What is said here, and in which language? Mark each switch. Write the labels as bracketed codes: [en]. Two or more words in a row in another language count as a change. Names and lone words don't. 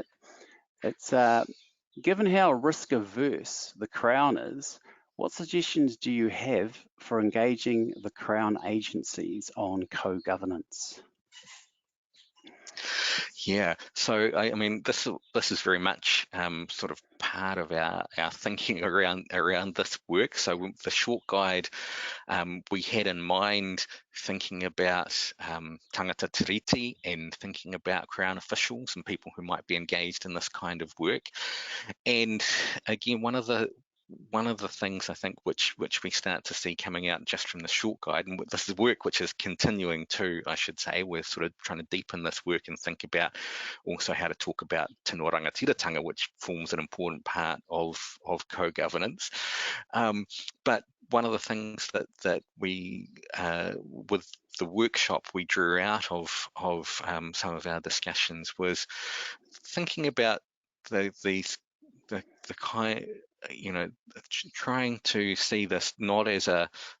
[en] It's given how risk averse the Crown is, what suggestions do you have for engaging the Crown agencies on co-governance? Yeah, so I mean, this is very much sort of part of our thinking around this work. So the short guide we had in mind thinking about [mi] tangata tiriti [en] and thinking about Crown officials and people who might be engaged in this kind of work. And again, one of the things I think which we start to see coming out just from the short guide, and this is work which is continuing too, I should say, we're sort of trying to deepen this work and think about also how to talk about [mi] te no rangatiratanga, [en] which forms an important part of co-governance. But one of the things that we, with the workshop, we drew out of some of our discussions was thinking about the kind, you know, trying to see this not as a